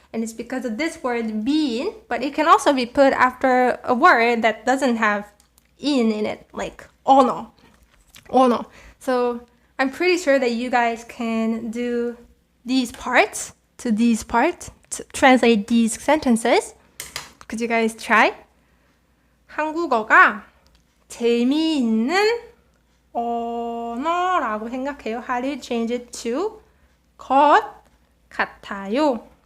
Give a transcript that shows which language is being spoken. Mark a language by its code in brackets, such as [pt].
[en] And it's because of this word being, but it can also be put after a word that doesn't have in it, like ono. So I'm pretty sure that you guys can do these parts to translate these sentences. Could you guys try? [ko] 한국어가 재미있는 언어라고 생각해요. [en] How do you change it to 것 같아요?